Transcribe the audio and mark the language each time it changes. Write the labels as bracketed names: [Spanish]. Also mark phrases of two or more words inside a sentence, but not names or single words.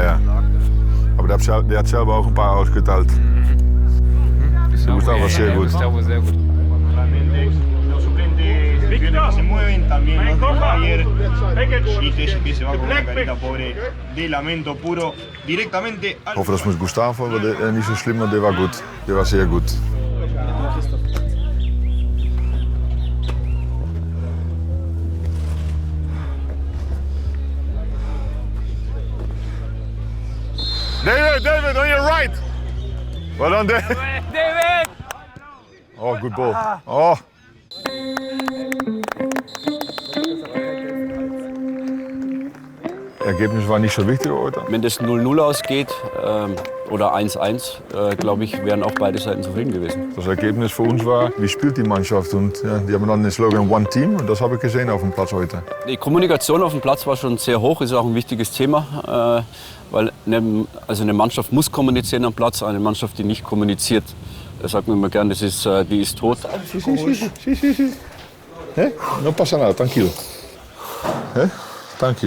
[German] Ja. Aber der hat selber auch ein paar ausgeteilt. Gustavo war sehr gut. Gustavo sehr gut. [Spanish] Los suplentes se mueven también los de Bayer y Tesh que se va con una carita pobre de lamento puro directamente al... [German] Ich hoffe, das mit Gustavo war nicht so schlimm, und der war gut. Der war sehr gut. David, [English] on your right. Well done, David. David! Oh, good ball. Oh. [German] Ergebnis war nicht so wichtig heute. Wenn das 0-0 ausgeht oder 1-1, glaube ich, wären auch beide Seiten zufrieden gewesen. Das Ergebnis für uns war, wie spielt die Mannschaft? Und ja, die haben dann den Slogan [English] One Team, [German] und das habe ich gesehen auf dem Platz heute. Die Kommunikation auf dem Platz war schon sehr hoch, ist auch ein wichtiges Thema, weil eine Mannschaft muss kommunizieren am Platz, eine Mannschaft, die nicht kommuniziert, das sagt man immer gern, die ist tot. [Spanish] Sí. No pasa nada, tranquilo. Tranquilo.